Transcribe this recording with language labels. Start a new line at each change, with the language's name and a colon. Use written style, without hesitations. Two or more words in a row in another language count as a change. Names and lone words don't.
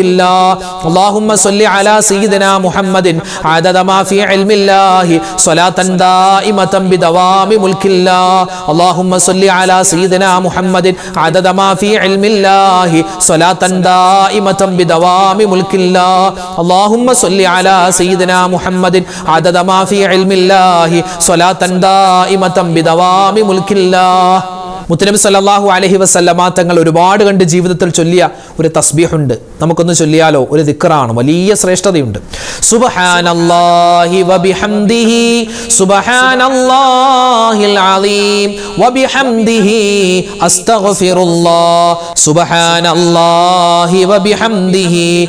Arabic: الله اللهم صل على سيدنا محمد عدد ما في علم الله صلاة دائمة بدوام ملك الله اللهم صل على سيدنا محمد عدد ما في علم الله صلاة دائمة بدوام ملك الله اللهم صل على سيدنا محمد عدد ما في علم الله صلاة دائمة بدوام ملك الله
Malayalam: മുത്തനബി
Arabic: صلى الله عليه وسلم
Malayalam: തങ്ങൾ ഒരുപാട് കണ്ട് ജീവിതത്തിൽ ചൊല്ലിയ ഒരു തസ്ബീഹുണ്ട്. നമുക്കൊന്ന് ചൊല്ലിയാലോ? ഒരു ദിക്റാണ്, വലിയ ശ്രേഷ്ഠതയുണ്ട്.
Arabic: سبحان الله وبحمده سبحان الله العظيم وبحمده أستغفر الله سبحان الله وبحمده